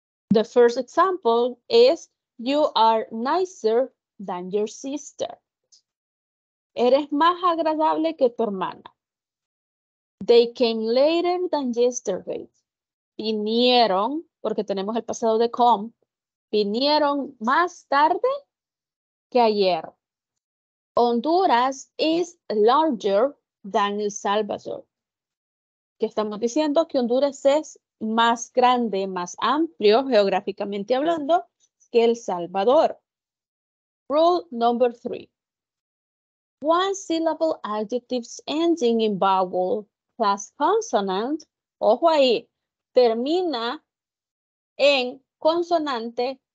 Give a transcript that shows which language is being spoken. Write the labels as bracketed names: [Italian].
[English] The first example is, you are nicer than your sister. [Spanish] Eres más agradable que tu hermana. [English] They came later than yesterday. [Spanish] Vinieron, porque tenemos el pasado de come, vinieron más tarde que ayer. [English] Honduras is larger than El Salvador. [Spanish] Que estamos diciendo que Honduras es más grande, más amplio geográficamente hablando que El Salvador. [English] Rule number 3. One syllable adjectives ending in vowel plus consonant, [Spanish] ojo ahí, termina en consonante